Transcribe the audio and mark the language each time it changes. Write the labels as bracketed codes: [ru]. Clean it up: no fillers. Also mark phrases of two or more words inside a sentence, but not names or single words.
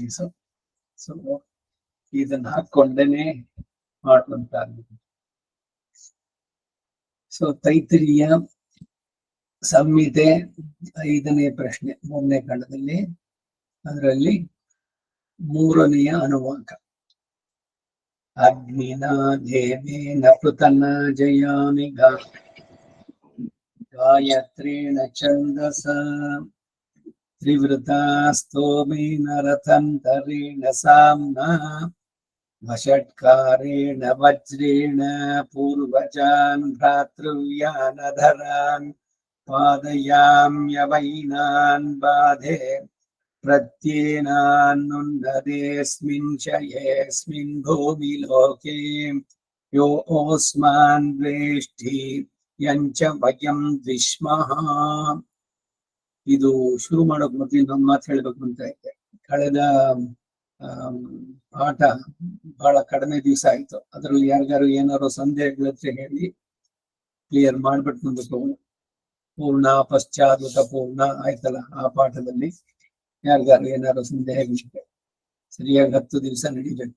[kn] ಸೊ ಇದನ್ನ ಹಾಕೊಂಡೇನೆ ಮಾಡುವಂತ. ಸೊ ತೈತ್ರಿಯ ಸಂಹಿತೆ 5ನೇ ಪ್ರಶ್ನೆ 3ನೇ ಕಾಂಡದಲ್ಲಿ, ಅದರಲ್ಲಿ 3ನೆಯ ಅನುವಾಕ. [sa] ಅಗ್ನಿನಾ ದೇವೇನ ಪೃತನ ಜಯಾಮಿ ಗಾಯತ್ರೇಣ ಛಂದಸ ತ್ರಿವೃತಾ ಸ್ತೋಮೇನ ರಥಂತರೇಣ ಸಾಮ್ನಾ ವಷಟ್ಕಾರೇಣ ವಜ್ರೇಣ ಪೂರ್ವಜಾನ್ ಭ್ರಾತೃವ್ಯಾನಧರಾನ್ ಪಾದಯಾಮ್ಯವೈನಾನ್ ಬಾಧೆ ಪ್ರತ್ಯೇನಾನ್ನುನ್ನದೇಸ್ಮಿನ್ ಶಯೇಸ್ಮಿನ್ ಭೂಮಿ ಲೋಕೆ ಯೋ ಓಸ್ಮಾನ್ ದ್ವೇಷ್ಟಿ ಯಂಚ ವಯಂ ದ್ವಿಷ್ಮಃ. [kn] ಇದು ಶುರು ಮಾಡೋಕ್ ಮೊದಲು ನಮ್ಮ ಮಾತು ಹೇಳ್ಬೇಕು ಅಂತ ಇದೆ. ಕಳೆದ ಪಾಠ ಬಹಳ ಕಡಿಮೆ ದಿವಸ ಆಯ್ತು. ಅದ್ರಲ್ಲಿ ಯಾರಿಗಾರು ಏನಾರು ಸಂದೇಹಗಳಿದ್ರೆ ಹೇಳಿ ಕ್ಲಿಯರ್ ಮಾಡ್ಬಿಟ್ಟು ಮುಂದಕ್ಕೆ ಹೋಗೋಣ. ಪೂರ್ಣ ಪಶ್ಚಾತ್ ಪೂರ್ಣ ಆಯ್ತಲ್ಲ, ಆ ಪಾಠದಲ್ಲಿ ಯಾರಿಗಾರು ಏನಾರು ಸಂದೇಹಗಳಿದೆ ಸರಿಯಾಗಿ 10 ದಿವಸ ನಡೀಬೇಕು.